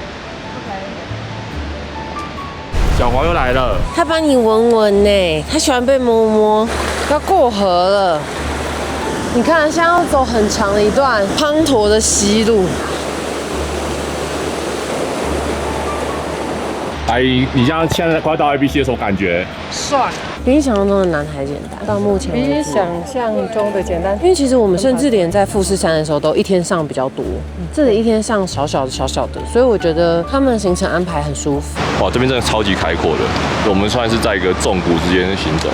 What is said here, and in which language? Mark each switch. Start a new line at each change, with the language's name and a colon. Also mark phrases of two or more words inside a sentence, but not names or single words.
Chinese: 小華又來了，他幫你聞聞呢，他喜歡被摸摸。要過河了，你看現在要走很長的一段滂沱的溪路。阿姨，你像現在快到 ABC 的時候感覺？帥。比你想象中的難還簡單，到目前為止比想象中的簡單。因為其實我們甚至連在富士山的時候都一天上比較多，這裡一天上小小的，所以我覺得他們的行程安排很舒服。哇，這邊真的超級開闊的，我們算是在一個縱谷之間行走。